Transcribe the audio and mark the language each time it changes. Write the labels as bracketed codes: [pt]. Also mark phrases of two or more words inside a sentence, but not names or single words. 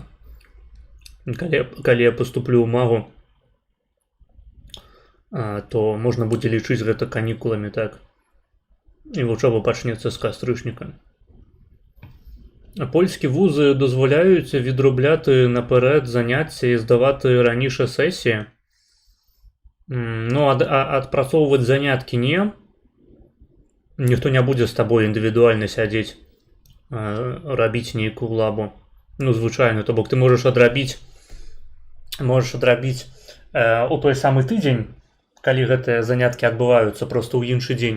[be] Калі я паступлю ў магу, то можна будзе лічыць гэта канікуламі, так. І вучоба пачнецца з кастрычніка. Польскі вузы дазваляюць [uk] відрубляти наперед заняття і здавати раніше сесії. [be] Ну, адпрацоўваць заняткі не. Ніхто не будзе з табой індывідуальна сядзець, рабіць нейкую лабу. Ну, звычайна, то бок ты можаш адрабіць у той самы тыдзень, калі гэтыя заняткі адбываюцца проста ў іншы дзень.